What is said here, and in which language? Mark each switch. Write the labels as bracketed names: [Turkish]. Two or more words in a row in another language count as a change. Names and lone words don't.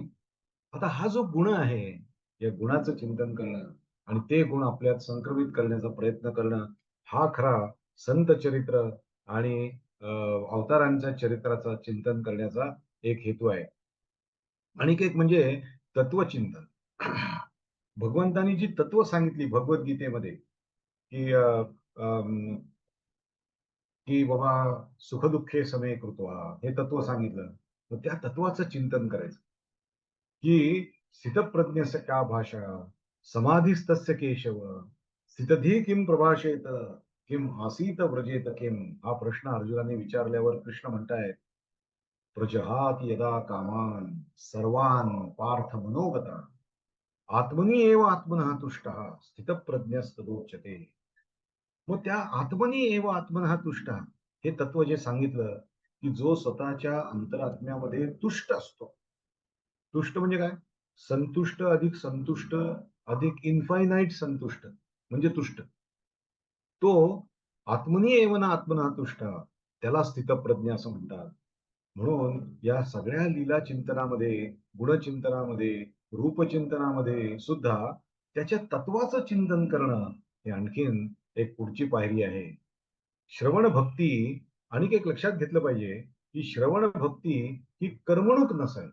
[Marathi] आता हा जो गुण आहे, या गुणाचं चिंतन करणं आणि ते गुण आपल्यात संक्रमित करण्याचा प्रयत्न करणं, हा खरा संत चरित्र आणि अवतारांच्या चरित्राचा चिंतन करण्याचा एक हेतू आहे. आणखी एक म्हणजे तत्वचिंतन. भगवंतांनी जी तत्व सांगितली भगवद्गीतेमध्ये, की अं, की बाबा [Sanskrit] सुख-दुःखे समे कृत्वा [Marathi] हे तत्व सांगितलं. मग त्या तत्वाचं चिंतन करायचं. [Sanskrit] की स्थितप्रज्ञस्य का भाषा, समाधिस्तस्य केशव, स्थितधी किं प्रभाषेत, किं आसीत व्रजेत किं? [Marathi] हा प्रश्न अर्जुनाने विचारल्यावर कृष्ण म्हणतायत, [Sanskrit] प्रजहाति यदा कामान सर्वान पार्थ मनोगता आत्मनी एव आत्मनः तुष्टः स्थितप्रज्ञस्तदोच्यते. [Marathi] मग त्या [Sanskrit] आत्मनी एव आत्मनः तुष्टः [Marathi] हे तत्व जे सांगितलं, की जो स्वतःच्या अंतरात्म्यामध्ये तुष्ट असतो. तुष्ट म्हणजे काय? संतुष्ट अधिक संतुष्ट अधिक इन्फायनाईट संतुष्ट म्हणजे तुष्ट. तो [Sanskrit] आत्मनी एव न आत्मना तुष्ट [Marathi] त्याला स्थितप्रज्ञ असं म्हणतात. म्हणून या सगळ्या लीला चिंतनामध्ये, गुणचिंतनामध्ये, रूपचिंतनामध्ये सुद्धा त्याच्या तत्वाचं चिंतन करणं हे आणखीन एक पुढची पायरी आहे. श्रवण भक्ती आणखी एक लक्षात घेतलं पाहिजे, की श्रवण भक्ती ही करमणूक नसावी.